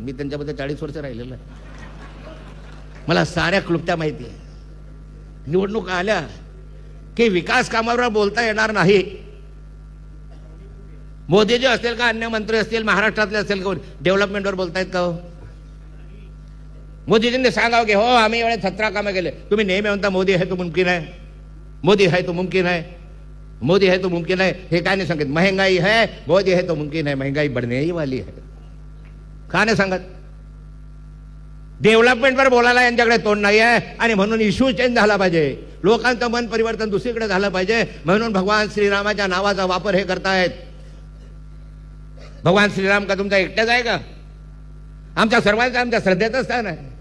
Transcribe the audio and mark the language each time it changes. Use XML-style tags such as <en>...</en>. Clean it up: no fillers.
<mr>मी त्यांच्यामध्ये 40 वर्ष राहिलेलं आहे. मला साऱ्या क्लुप्त्या माहिती आहे. निवडणूक आल्या की विकास कामावर बोलता येणार नाही. मोदीजी असतील का, अन्य मंत्री असतील, महाराष्ट्रातले असतील, कोण डेव्हलपमेंटवर बोलतायत का? हो, मोदीजींनी सांगावं की हो आम्ही एवढे 17 कामं केले. तुम्ही नेहमी म्हणता</mr> <hi>मोदी है तो मुमकिन है,</hi> <mr>मोदी है तो मुमकिन है, मोदी है तो मुमकिन है. हे काय नाही सांगत.</mr> <hi>महंगाई है, मोदी है तो मुमकिन है, महंगाई बढ़ने ही वाली है.</hi> <mr>का नाही सांगत? डेव्हलपमेंटवर बोलायला यांच्याकडे तोंड नाही आहे. आणि म्हणून इश्यू चेंज झाला पाहिजे, लोकांचं मन परिवर्तन दुसरीकडे झालं पाहिजे. म्हणून भगवान श्रीरामाच्या नावाचा वापर हे करतायत. भगवान श्रीराम का तुमचा एकट्याच आहे का? आमच्या सर्वांचा, आमच्या श्रद्धेचं स्थान आहे.</mr>